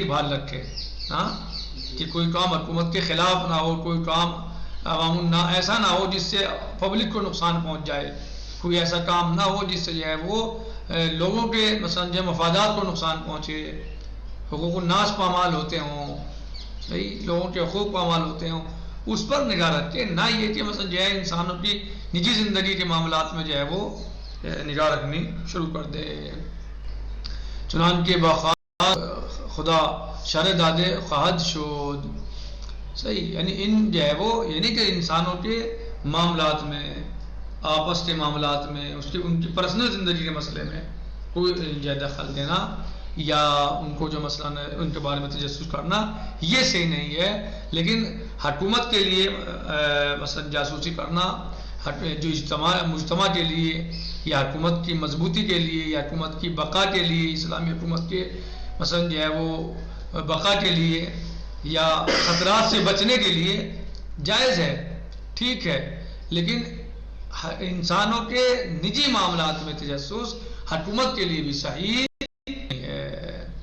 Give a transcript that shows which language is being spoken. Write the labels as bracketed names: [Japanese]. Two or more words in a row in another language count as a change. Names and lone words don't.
[Urdu] بھال رکھے، ہاں، کہ کوئی کام حکومت کے خلاف نہ ہو، کوئی کام عوام نہ ایسا نہ ہو جس سے پبلک کو نقصان پہنچ جائے، کوئی ایسا کام نہ ہو جس سے جو ہے وہ لوگوں کے مثلا جو مفادات کو نقصان پہنچے، حقوق الناس پامال ہوتے ہوں، صحیح، لوگوں کے حقوق پامال ہوتے ہوں، اس پر نگاہ رکھے، نہ یہ کہ مثلا جو ہے انسانوں کی نجی زندگی کے معاملات میں جو ہے وہ نگاہ رکھنی شروع کر دے۔ [Persian] چنانکہ بخواہ خدا شر دادے خواہد شد، [Urdu] صحیح، یعنی ان جو ہے وہ یعنی کہ انسانوں کے معاملات میں، آپس کے معاملات میں، ان کی پرسنل زندگی کے مسئلے میں کوئی جو دخل دینا یا ان کو جو مثلا ان کے بارے میں تجسس کرنا یہ صحیح نہیں ہے، لیکن حکومت کے لیے مثلا جاسوسی کرنا جو مجتمع کے لیے یا حکومت کی مضبوطی کے لیے یا حکومت کی بقا کے لیے، اسلامی حکومت کے مثلا جو ہے وہ بقا کے لیے یا خطرات سے بچنے کے لیے جائز ہے، ٹھیک ہے، لیکن انسانوں کے نجی معاملات میں تجسس حکومت کے لیے بھی صحیح نہیں ہے۔